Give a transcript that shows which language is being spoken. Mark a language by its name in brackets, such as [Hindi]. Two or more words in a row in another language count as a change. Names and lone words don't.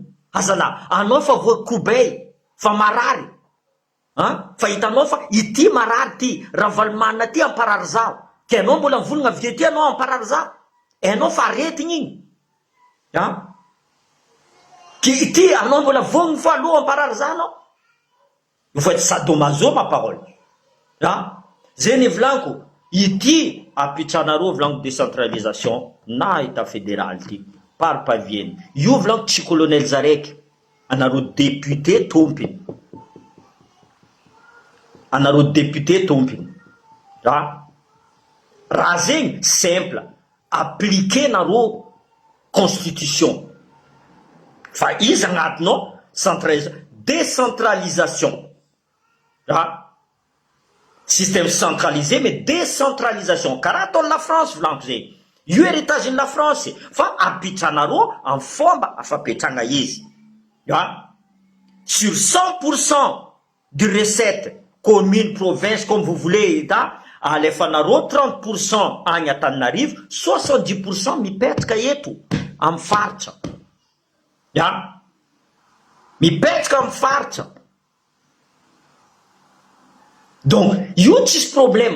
[Malagasy] Azala, anao fa voa Koubay, fa marary. Fa hitanao fa ity marary ty, Ravalomanina ty amparary zaho. Ke anao mbola mivolagna avy ty anao amparary zaho. Anao fa aretigny igny. Ity anao mbola vognony fa aloha amparary zaho anao. [French] Il faut être sadomaso ma parole. [Malagasy] Zay ne volaniko, ity apitranareo volaniko décentralisation na état fédéral ty. Par pavieny. Io volaniko tsy colonel zaraiky. Anareo député tompiny. anareo député tompiny. Raha zegny simple, appliquer nareo constitution. Fa izy agnatinao décentralisation. [French] Système centralisé mais décentralisation. [Malagasy] Karaha ataon'ny la France volaniko zegny. Io héritage la France fa apitranareo en fomba afapetragna izy. [French] Sur 100% de recette commune, province, comme vous voulez, [Malagasy] alefanareo 30% agny Antananarivo, 70% mipetraka eto amin'ny faritra. Mipetraka amin'ny faritra. Donc, io tsisy problème.